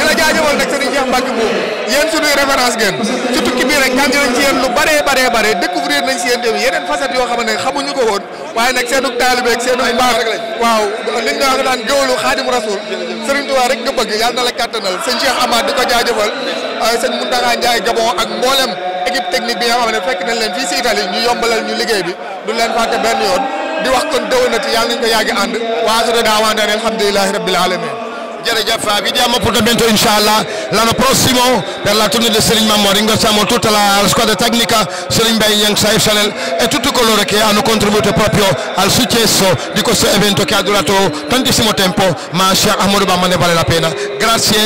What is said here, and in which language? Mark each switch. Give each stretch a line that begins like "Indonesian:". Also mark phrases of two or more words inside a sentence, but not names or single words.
Wolof: la jaajëfal nag Serigne Cheikh Mbacké boobu yéen suñuy référence ngeen surtout ki bii rek jàng nañ ci yéen lu bare découvrir nañ si yéen tamit yeneen facettes yoo xam ne xamuñu ko woon waaye nag seenu taalibe ak seenu mbaax waaw liñ nga wax naan géwlu Xaadimu Rasuul Serigne Touba rek nga bëgg yàlla na la kàttanal sëñ Cheikh Amad di ko jaajëfal sëñ Mountakha Ndiaye Gabon ak mboolem
French: équipe technique
Wolof: bi nga xam ne fekk nañ leen fii si Italie ñu yombalal ñu liggéey bi du leen fàtte benn yoon di wax kon déwénati yàlla nañ ko yàgg ànd waa su daawaante ne
Arabic: الحمد لله رب العالمين.
Wolof: Jërëjëf,
Italian: vediamo appuntamento inshallah l'anno prossimo per la tournée di Serigne Mame Mor. Ringraziamo tutta la squadra tecnica, Serigne Mbaye, Young Saif Chanel e tutti coloro che hanno contribuito proprio al successo di questo evento che ha durato tantissimo tempo, ma Cheikh Ahmadou Bamba ne vale la pena.